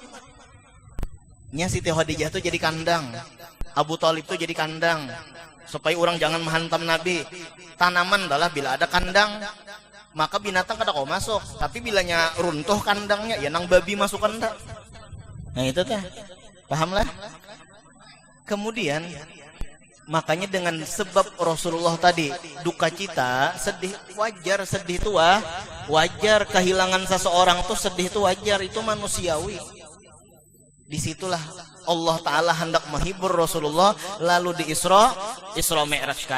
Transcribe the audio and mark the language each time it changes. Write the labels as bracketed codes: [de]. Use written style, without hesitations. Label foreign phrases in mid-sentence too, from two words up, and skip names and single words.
[bjn] Nya Siti Khadijah itu jadi kandang, Abu Thalib itu jadi kandang supaya orang jangan menghantam Nabi. Tanaman adalah bila ada kandang maka binatang kada kau masuk, tapi bilanya runtuh kandangnya ya nang babi masuk kandang. Nah itu teh, pahamlah. Kemudian makanya dengan sebab Rasulullah tadi duka cita, sedih, wajar sedih itu wajar, kehilangan seseorang tuh sedih itu wajar, itu manusiawi. Disitulah Allah Ta'ala hendak menghibur Rasulullah, lalu di Isra Mi'raj kan.